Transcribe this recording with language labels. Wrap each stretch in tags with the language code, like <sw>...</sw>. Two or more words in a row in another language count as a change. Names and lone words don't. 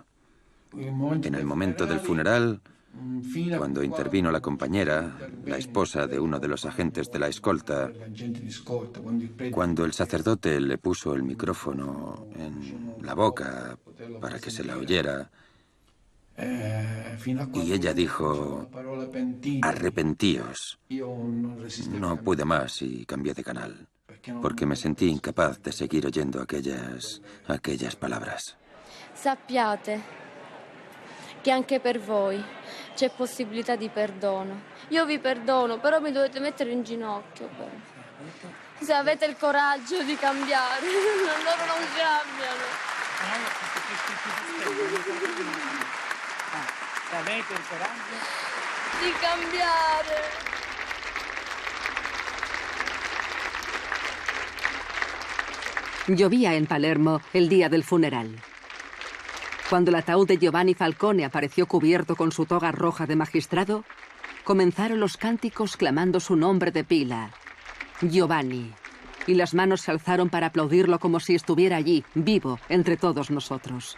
<es>En el momento del funeral, cuando intervino la compañera, la esposa de uno de los agentes de la escolta, cuando el sacerdote le puso el micrófono en la boca para que se la oyera, y ella dijo, arrepentíos. No pude más y cambié de canal, porque me sentí incapaz de seguir oyendo aquellas palabras.</es> <it>Sappiate che anche per voi c'è possibilità di perdono. Io vi perdono, però mi dovete mettere in ginocchio. Se avete il coraggio di cambiare, loro non cambiano. Avete il coraggio di cambiare.</it> <es>Llovía en Palermo el día del funeral. Cuando el ataúd de Giovanni Falcone apareció cubierto con su toga roja de magistrado, comenzaron los cánticos clamando su nombre de pila, Giovanni, y las manos se alzaron para aplaudirlo como si estuviera allí, vivo, entre todos nosotros.</es>